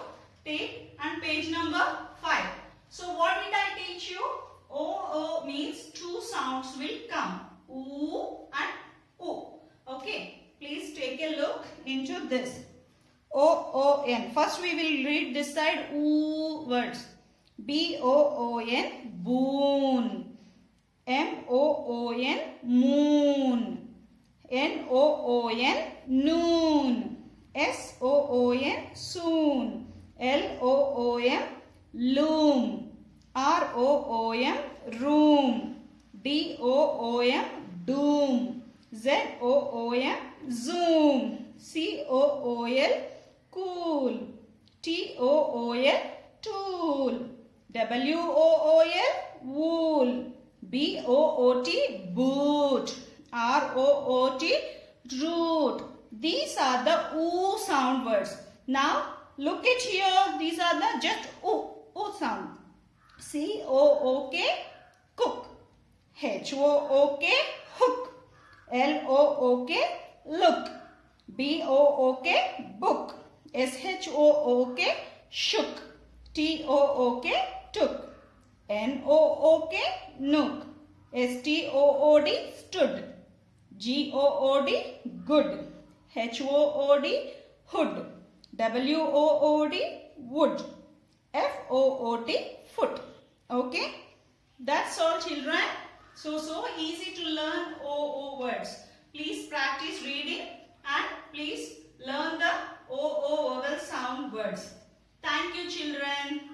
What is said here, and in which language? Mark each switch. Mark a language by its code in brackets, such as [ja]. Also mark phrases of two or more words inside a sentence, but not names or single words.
[en] Take and page number 5. So what did I teach you? O means two sounds will come. Oo and O. Okay. Please take a look into this. O-O-N. First we will read this side oo words. B-O-O-N, boon. M-O-O-N, moon. N-O-O-N, noon. S-O-O-N, soon. L-O-O-M, loom. R-O-O-M, room. D-O-O-M, doom. Z-O-O-M, zoom. C-O-O-L, cool. T-O-O-L, tool. W-O-O-L, wool. B-O-O-T, boot. R-O-O-T, root. These are the oo sound words. Now look at here. These are the just oo sound. C-O-O-K, cook. H-O-O-K, hook. L-O-O-K, look. B-O-O-K, book. S-H-O-O-K, shook. T-O-O-K, took. N-O-O-K, nook. S-T-O-O-D, stood. G-O-O-D, good. H-O-O-D, hood. W-O-O-D, wood. F-O-O-T, foot. Okay? That's all, children. So easy to learn O words. Please practice reading and please learn the O vowel sound words. Thank you, children.